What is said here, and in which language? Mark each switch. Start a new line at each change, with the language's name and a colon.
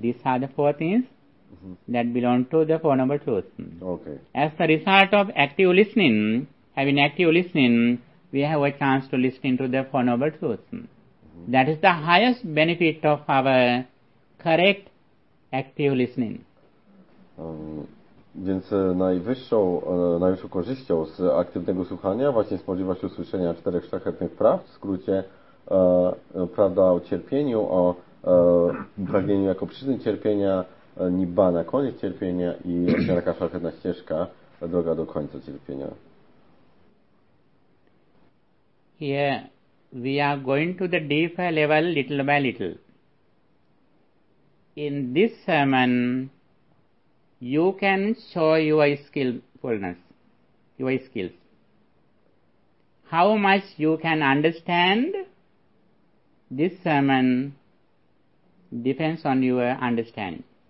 English: These are the four things mm-hmm. that belong to the Four Noble Truths. Okay. As the result of active listening, having active listening, we have a chance to listen to the Four Noble Truths. That is the highest benefit of our correct active listening.
Polish: Więc najwyższą, najwyższą korzyścią z aktywnego słuchania właśnie spodziewa się usłyszenia czterech szlachetnych praw, w skrócie prawda o cierpieniu, o pragnieniu jako przyczyny cierpienia, nibbana, koniec cierpienia i taka szlachetna ścieżka, droga do końca cierpienia.
English: Yeah. We are going to the deeper level little by little. In this sermon, you can show your skillfulness, your skills. How much you can understand this sermon depends on your understanding.